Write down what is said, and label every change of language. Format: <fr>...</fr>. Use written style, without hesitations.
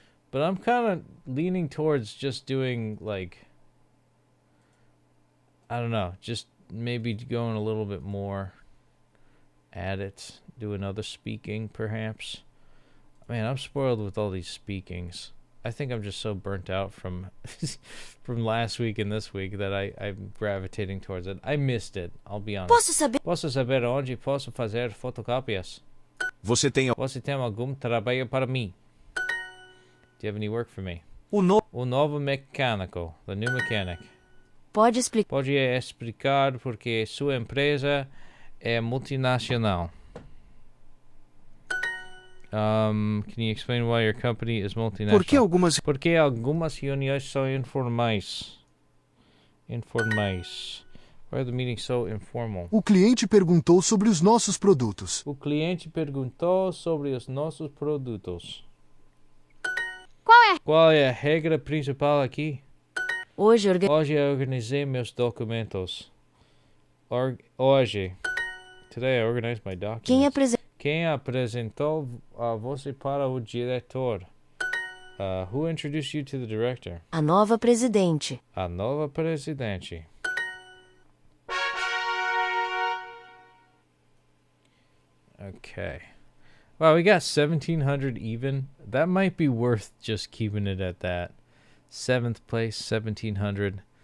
<en>But I'm kind of leaning towards just doing, like, I don't know, just maybe going a little bit more at it. Do another speaking, perhaps. Man, I'm spoiled with all these speakings. I think I'm just so burnt out from from last week and this week that I'm gravitating towards it. I missed it, I'll be honest.</en> <pt>Posso saber onde posso fazer fotocópias? Você tem Você tem algum trabalho para mim?</pt> <en>Do you have any work for me?</en> <pt>O no... O novo mecânico,</pt> <en>the new mechanic.</en> <pt>Pode explicar. Pode explicar porque sua empresa é multinacional.</pt> <en>Can you explain why your company is multinational?</en> <pt>Porque algumas reuniões são informais. Informais.</pt> <en>Why are the meetings so informal?</en> <pt>O cliente perguntou sobre os nossos produtos. O cliente perguntou sobre os nossos produtos. Qual é a regra principal aqui? Hoje eu organizei meus documentos. Hoje.</pt> <en>Today I organized my documents.</en> <pt>Quem apresentou você para o diretor?</pt> <en>Who introduced you to the director?</en> <pt>A nova presidente. A nova presidente.</pt> <en>Okay. Wow, we got 1,700 even. That might be worth just keeping it at that. 7th place, 1,700.</en>